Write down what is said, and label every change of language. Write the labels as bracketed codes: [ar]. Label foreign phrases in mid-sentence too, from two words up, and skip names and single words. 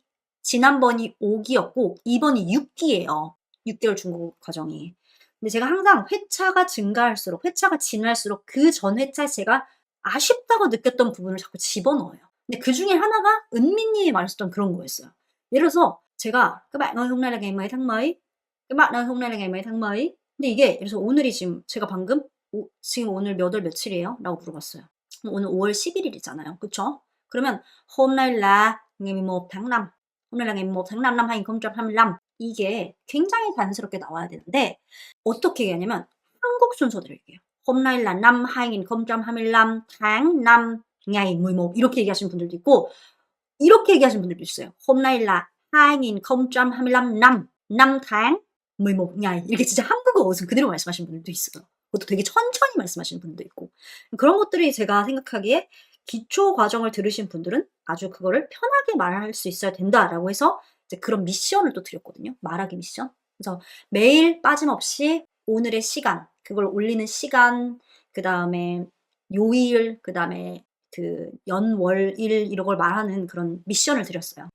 [ko] 지난번이 5기였고 이번이 6기예요. 6개월 중고 과정이. 근데 제가 항상 회차가 지날수록 그 전 회차에 제가 아쉽다고 느꼈던 부분을 자꾸 집어넣어요. 근데 그 중에 하나가 은미님이 말했던 그런 거였어요. 예를 들어서 제가 [vi] các bạn ơi hôm nay là ngày mấy tháng mấy? các bạn ơi hôm nay là ngày mấy tháng mấy? [ko] 근데 이게 예를 들어서 오늘이 제가 방금 지금 오늘 몇 월 며칠이에요? 라고 물어봤어요. 오늘 5월 11일이잖아요. 그쵸? 그러면 [vi] hôm nay là ngày 11 tháng 5. hôm nay là ngày 11 tháng 5 năm 2025. [ko] 이게 굉장히 자연스럽게 나와야 되는데 어떻게 얘기하냐면 한국 순서 드릴게요. [vi] hôm nay là năm 2025 tháng 5 ngày 11 [ko] 이렇게 얘기하시는 분들도 있고 이렇게 얘기하시는 분들도 있어요. [vi] hôm nay là 2025 năm tháng 11 ngày [ko] 이렇게 진짜 한국 한국어 어순 그대로 말씀하시는 분들도 있어요. 그것도 되게 천천히 말씀하시는 분도 있고. 그런 것들이 제가 생각하기에 기초 과정을 들으신 분들은 아주 그거를 편하게 말할 수 있어야 된다라고 해서 이제 그런 미션을 또 드렸거든요. 말하기 미션. 그래서 매일 빠짐없이 오늘의 시간, 그걸 올리는 시간, 그 다음에 요일, 그 다음에 그 연, 월, 일 이런 걸 말하는 그런 미션을 드렸어요.